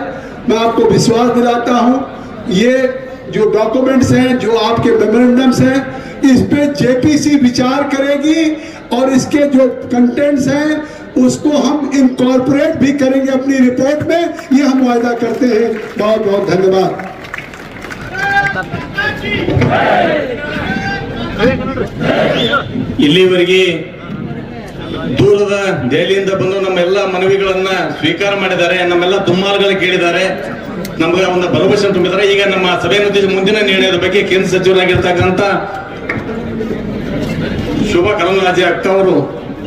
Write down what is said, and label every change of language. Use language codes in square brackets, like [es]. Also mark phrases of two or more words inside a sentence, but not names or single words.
[hi] मैं आपको विश्वास दिलाता हूँ, ये जो डॉक्यूमेंट्स हैं, जो आपके मेमोरेंडम्स हैं, इस पे जेपीसी विचार करेगी और इसके जो कंटेंट्स हैं उसको हम इनकॉर्पोरेट भी करेंगे अपनी रिपोर्ट में, ये हम वायदा करते हैं। बहुत बहुत धन्यवाद। [kn] ಇಲ್ಲಿವರೆಗೆ ದೂರದ ದೆಹಲಿಯಿಂದ ಬಂದು ನಮ್ಮೆಲ್ಲ ಮನವಿಗಳನ್ನ ಸ್ವೀಕಾರ ಮಾಡಿದ್ದಾರೆ, ನಮ್ಮೆಲ್ಲ ದುಮ್ಮಾರ್ಗಳು ಕೇಳಿದ್ದಾರೆ, ನಮಗೆ ಒಂದು ಭರವಸೆ ತುಂಬಿದ್ದಾರೆ. ಈಗ ನಮ್ಮ ಸಭೆಯನ್ನು ಉದ್ದೇಶಿಸಿ ಮುಂದಿನ ನಿರ್ಣಯದ ಬಗ್ಗೆ ಕೇಂದ್ರ ಸಚಿವರಾಗಿರ್ತಕ್ಕಂಥ ಶೋಭಾ ಕರಂದ್ಲಾಜೆ ಅಕ್ಕ ಅವರು